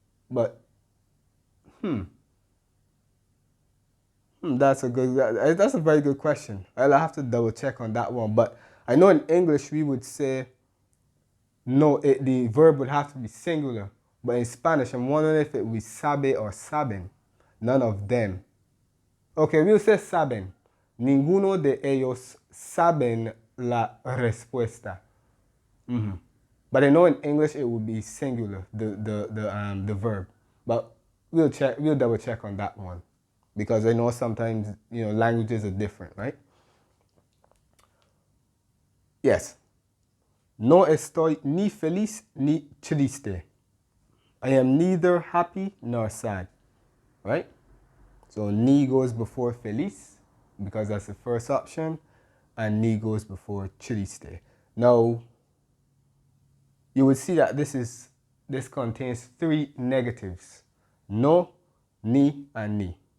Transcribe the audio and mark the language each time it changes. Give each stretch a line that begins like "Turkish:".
English: But, that's a very good question. I'll have to double check on that one. But I know in English we would say no, the verb would have to be singular. But in Spanish, I'm wondering if it would be sabe or saben. None of them. Okay, we'll say saben.
Spanish: Ninguno de ellos saben la respuesta.
English: But I know in English it would be singular, the verb. But we'll double check on that one. Because I know sometimes, languages are different, right? Yes.
Spanish: No estoy ni feliz ni triste.
English: I am neither happy nor sad, right? So ni goes before feliz because that's the first option, and ni goes before triste. Now, you would see that this contains three negatives: no, ni, and ni.